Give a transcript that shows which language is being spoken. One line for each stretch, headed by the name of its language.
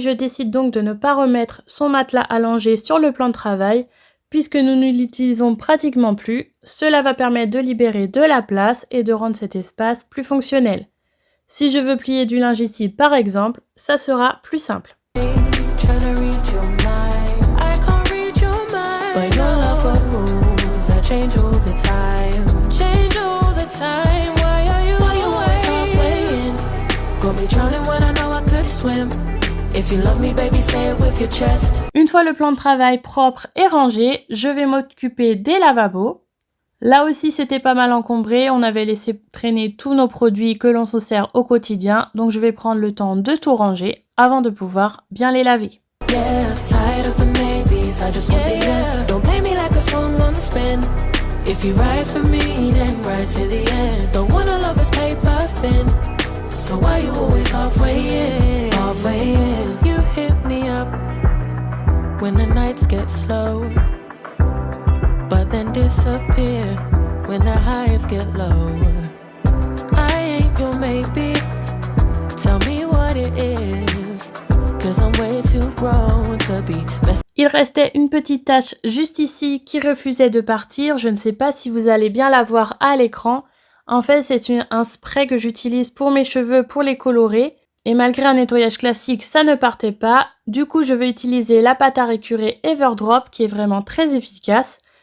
French: Je décide donc de ne pas remettre son matelas allongé sur le plan de travail, puisque nous ne l'utilisons pratiquement plus. Cela va permettre de libérer de la place et de rendre cet espace plus fonctionnel. Si je veux plier du linge ici, par exemple, ça sera plus simple.
English: Tryna read your mind. I can't read your mind. But your love got rules that change all the time. Change all the time. Why are you always halfway in? Got me drowning when I know I could swim. If you love me, baby, say it with your chest.
French: Une fois le plan de travail propre et rangé, je vais m'occuper des lavabos. Là aussi, c'était pas mal encombré, on avait laissé traîner tous nos produits que l'on se sert au quotidien, donc je vais prendre le temps de tout ranger avant de pouvoir bien les laver.
English: Yeah, tired of the maybes, I just want the yes. Don't play me like a song on spin. If you ride for me, then ride to the end. Don't wanna love this paper thin. So why you always halfway in? Halfway in. You hit me up when the nights get slow, but then disappear when the highs get low. I ain't your maybe. Tell me what it is, 'cause I'm way too grown to be messing.
French: Il restait une petite tache juste ici qui refusait de partir. Je ne sais pas si vous allez bien la voir à l'écran. En fait, c'est un spray que j'utilise pour mes cheveux pour les colorer. Et malgré un nettoyage classique, ça ne partait pas. Du coup, je vais utiliser la pâte à récurer Everdrop qui est vraiment très efficace.